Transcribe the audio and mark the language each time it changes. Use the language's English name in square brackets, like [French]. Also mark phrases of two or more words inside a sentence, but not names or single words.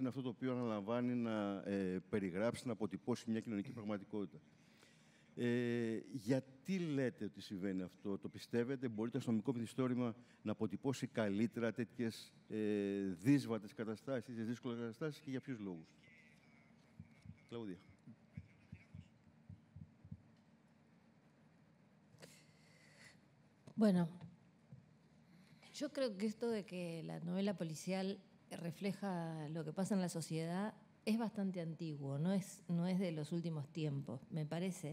[Greek] Είναι αυτό το οποίο αναλαμβάνει να περιγράψει, να αποτυπώσει μια κοινωνική πραγματικότητα. Γιατί λέτε ότι συμβαίνει αυτό? Το πιστεύετε? Μπορεί το αστυνομικό μυθιστόρημα να αποτυπώσει καλύτερα τέτοιες δύσβατες καταστάσεις, τέτοιες δύσκολες καταστάσεις, και για ποιους λόγους? Κλαουδία. [Spanish] Bueno, yo creo que esto de que la novela policial refleja lo que pasa en la sociedad es bastante antiguo, no es de los últimos tiempos, me parece.